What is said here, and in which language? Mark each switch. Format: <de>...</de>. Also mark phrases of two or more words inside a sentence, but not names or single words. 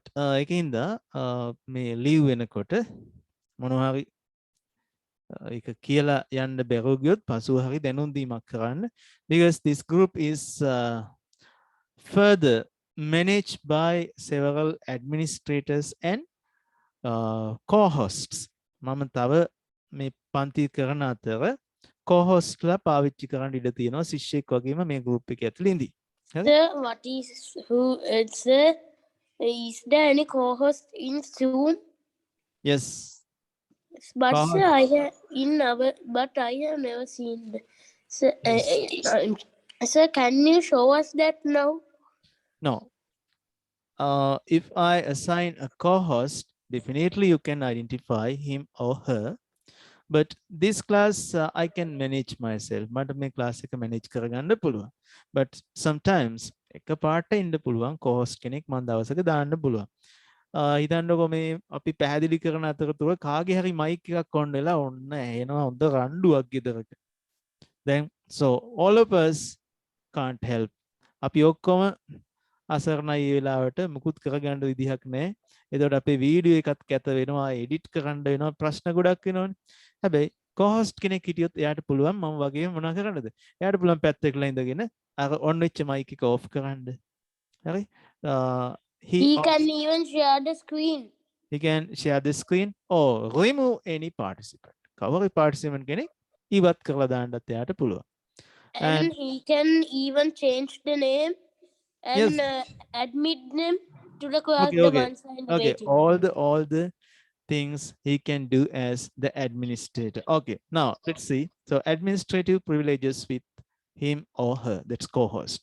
<si>ඒකින්ද මේ ලීව් වෙනකොට මොනවා හරි ඒක කියලා යන්න බැරුව ගියොත් පසුව හරි දැනුම් දීමක් කරන්න.</si> <en>Because this group is further managed by several administrators and co-hosts.</en> <si>මම තව මේ පන්ති කරන අතර co-hostලා පාවිච්චි කරන්න ඉඩ තියෙනවා ශිෂ්‍යෙක් වගේම මේ group එකේ ඇතුළේ ඉඳි.</si> <en>Sir, is there any co-host in Zoom? Yes. But Co-host. sir, I have never seen that. Sir, sir, can you show us that now? No. If I assign a co-host, definitely you can identify him or her. But this class I can manage myself.</en> <si>මට මේ class එක manage කරගන්න පුළුවන්.</si> <en>But sometimes</en> <si>එකපාරට ඉන්න පුළුවන් co-host කෙනෙක් මම දවසක දාන්න පුළුවන්. හිතන්නකො මේ අපි පැහැදිලි කරන අතරතුර කාගේ හරි mic එකක් on වෙලා ඔන්න එනවා හොඳ රණ්ඩුවක් ගෙදරක.</si> <en>Then so all of us can't help.</en> <si>අපි ඔක්කොම අසරණයි මේ වෙලාවට මුකුත් කරගන්න විදිහක් නැහැ. එතකොට අපේ වීඩියෝ එකත් කැත වෙනවා, එඩිට් කරන්න වෙනවා, ප්‍රශ්න ගොඩක් වෙනවනේ. හැබැයි co-host කෙනෙක් හිටියොත් එයාට පුළුවන් මම වගේම මොනා කරන්නද? එයාට පුළුවන් පැත්තකලා ඉඳගෙන අර on වෙච්ච mic එක off කරන්න. හරි?</si> <en>He can even share the screen. He can share the screen or remove any participant.</en> <si>කවර participant කෙනෙක් ඉවත් කරලා දාන්නත් එයාට පුළුවන්.</si> <en>And he can even change the name and Yes. admit them to the class Okay, the okay. ones in Okay, waiting. all the things he can do as the administrator. Okay, now let's see. So administrative privileges with him or her, that's co-host.</en>